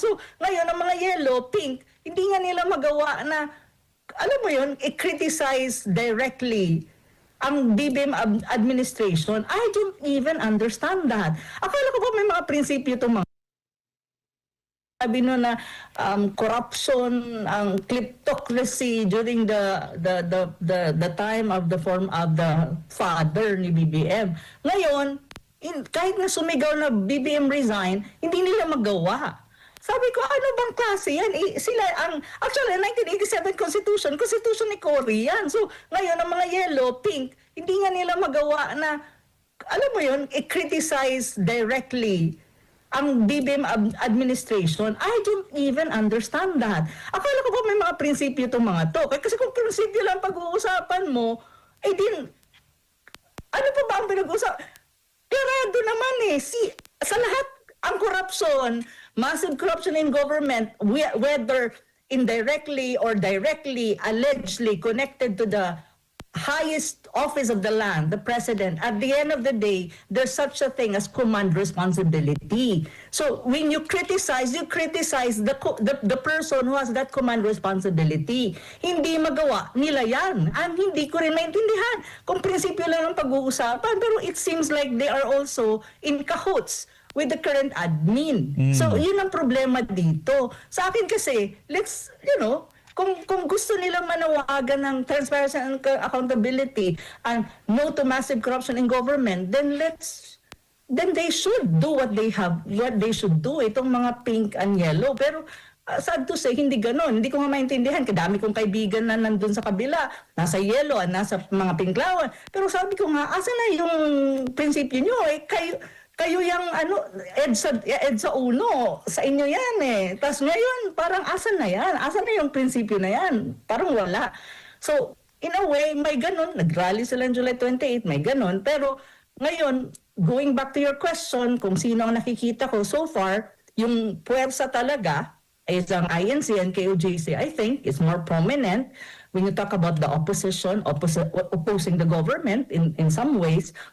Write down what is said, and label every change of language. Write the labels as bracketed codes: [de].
[tl] So, ngayon, ang mga yellow, pink, hindi nga nila magawa na alam mo yun, i-criticize directly ang BBM administration. [en] I don't even understand that. [tl] Akala ko ba may mga prinsipyo itong mga sabi no na corruption, ang kleptocracy [en] during the time of the form of the father [tl] ni BBM. Ngayon, kahit na sumigaw na BBM resign, hindi nila magawa. Sabi ko, ano bang klase yan? Sila actually, 1987 Constitution ni Cory yan. So, ngayon, ang mga yellow, pink, hindi nga nila magawa na, alam mo yun, i-criticize directly ang BBM administration. [en] I don't even understand that. [tl] Akala ko ba may mga prinsipyo itong mga to? Kasi kung prinsipyo lang pag-uusapan mo, ano pa ba ang pinag-uusapan? Klarado naman sa lahat, ang [en] corruption, massive corruption in government, whether indirectly or directly, allegedly connected to the highest office of the land, the president, at the end of the day, there's such a thing as command responsibility. So when you criticize the person who has that command responsibility. [tl] Hindi magawa nila yan. And hindi ko rin maintindihan kung prinsipyo lang ang pag-uusapan, pero [en] it seems like they are also in cahoots with the current admin. [tl] So, yun ang problema dito. Sa akin kasi, [en] let's, [tl] kung gusto nilang manawagan ng [en] transparency and accountability and no to massive corruption in government, then they should do what they should do, [tl] itong mga [en] pink and yellow. Pero [tl] sad to say, hindi ganon. Hindi ko nga maintindihan. Kadami kong kaibigan na nandun sa kabila, nasa yelo, nasa mga pinklawan. Pero sabi ko nga, asa na yung prinsipyo nyo? Kayo yung EDSA uno, sa inyo yan eh. Tapos ngayon, parang asan na yan? Asan na yung prinsipyo na yan? Parang wala. So, in a way, may ganon. Nag-rally sila [en] on July 28, [tl] may ganon. Pero ngayon, [en] going back to your question, [tl] kung sino ang nakikita ko [en] so far, [tl] yung puwersa talaga, [en] is ang INC and KOJC, I think, is more prominent when you talk about the opposition, opposing the government in some ways.